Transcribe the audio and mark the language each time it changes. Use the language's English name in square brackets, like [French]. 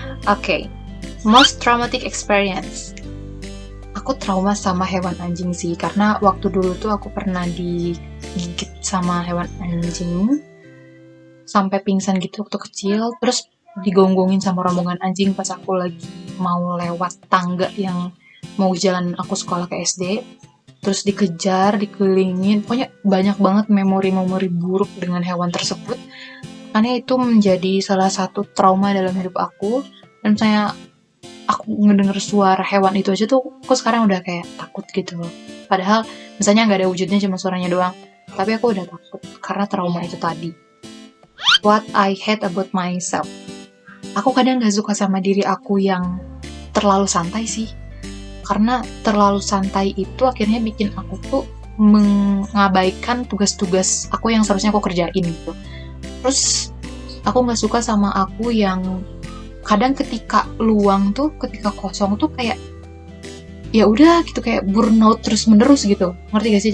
[English] Oke, most traumatic experience. [Indonesian] Aku trauma sama hewan anjing sih, karena waktu dulu tuh aku pernah digigit sama hewan anjing sampai pingsan gitu waktu kecil, terus digonggongin sama rombongan anjing pas aku lagi mau lewat tangga yang mau jalan aku sekolah ke SD. Terus dikejar, dikelilingin, pokoknya banyak banget memori-memori buruk dengan hewan tersebut. Karena itu menjadi salah satu trauma dalam hidup aku. Dan misalnya aku ngedenger suara hewan itu aja tuh, aku sekarang udah kayak takut gitu loh. Padahal misalnya nggak ada wujudnya, cuma suaranya doang. Tapi aku udah takut karena trauma itu tadi. [English] What I hate about myself. [Indonesian] Aku kadang gak suka sama diri aku yang terlalu santai sih. Karena terlalu santai itu akhirnya bikin aku tuh mengabaikan tugas-tugas aku yang seharusnya aku kerjain gitu. Terus aku gak suka sama aku yang kadang ketika luang tuh, ketika kosong tuh kayak ya udah gitu, kayak burnout terus menerus gitu. Ngerti gak sih?